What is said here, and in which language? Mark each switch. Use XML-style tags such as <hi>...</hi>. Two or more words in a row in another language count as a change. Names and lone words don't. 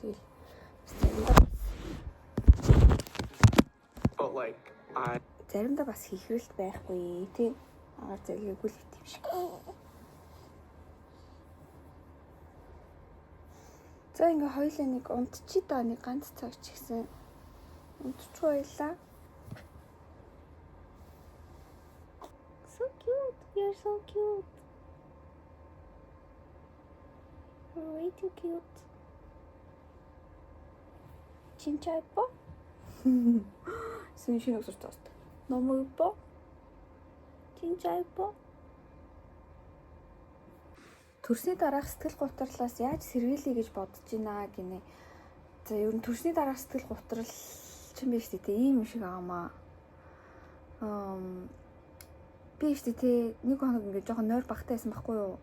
<mn>Тэгэл заримдаа бас хийхрэлт байхгүй тий. Агаар зэрэггүй л юм шиг. За ингээ хоёулаа нэг унтчи да нэг ганц цаг ч гэсэн унтчихгүй байлаа.</mn> <en>So cute. You're so cute. You're way too cute.</en> <ko>진짜 예뻐? 신경 썼다. 너무 예뻐? 진짜 예뻐?</ko> <mn>Төрсний дараах сэтгэл гутралаас яаж сэргийлье гэж бодож байна гинэ. За ер нь төрсний дараах сэтгэл гутрал ч юм биш үү ийм шиг аамаа. Би ч тий нэг хоног ингээд жоохон нойр багтаа байсан байхгүй юу?</mn>